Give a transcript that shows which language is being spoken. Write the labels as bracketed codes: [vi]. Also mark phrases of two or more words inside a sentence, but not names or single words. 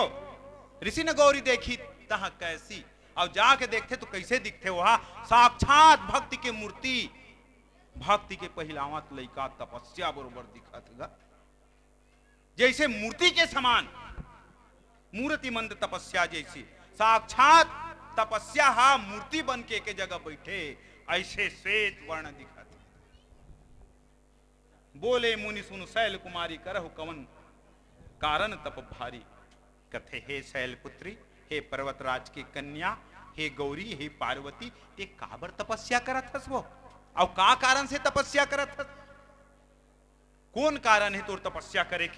[hne] ऋषि ने गौरी देखी तह कैसी और जाके देखते तो कैसे दिखते वहां साक्षात भक्ति के मूर्ति, भक्ति के पहिलावत लइका तपस्या बरोबर दिखत गा जैसे मूर्ति के समान, मूर्ति मंद तपस्या जैसी साक्षात तपस्या हा मूर्ति बन के जगह बैठे ऐसे श्वेत वर्ण दिखत। [awa] बोले मुनि सुन शैल कुमारी करहु कवन कारण तप भारी। [hne] कथे हे शैल पुत्री, हे पर्वतराज की कन्या, हे गौरी, हे पार्वती, ते काबर तपस्या करत हस वो और का कारण से तपस्या करत हस? कौन कारण है तोर तपस्या करे के?